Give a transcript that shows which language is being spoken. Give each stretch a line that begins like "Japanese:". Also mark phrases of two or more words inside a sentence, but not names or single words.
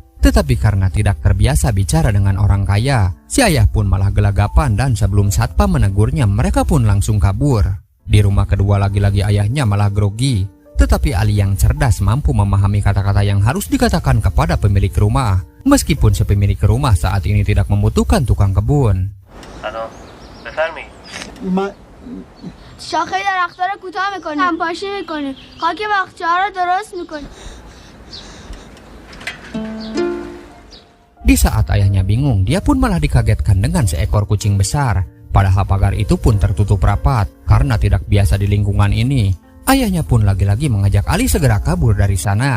Indonesian: Tetapi karena tidak terbiasa bicara dengan orang kaya, si ayah pun malah gelagapan dan sebelum satpam menegurnya mereka pun langsung kabur. Di rumah kedua lagi-lagi ayahnya malah grogi. Tetapi Ali yang cerdas mampu memahami kata-kata yang harus dikatakan kepada pemilik rumah. Meskipun si pemilik rumah saat ini tidak membutuhkan tukang kebun. Halo,
Persian: بفرمی. شاخه درخت‌ها رو کوتاه می‌کنیم، همپاشی می‌کنیم، خاک باغچه‌ها رو درست می‌کنیم.
Indonesian: Di saat ayahnya bingung, dia pun malah dikagetkan dengan seekor kucing besar. Padahal pagar itu pun tertutup rapat karena tidak biasa di lingkungan ini. Ayahnya pun lagi-lagi mengajak Ali segera kabur dari sana.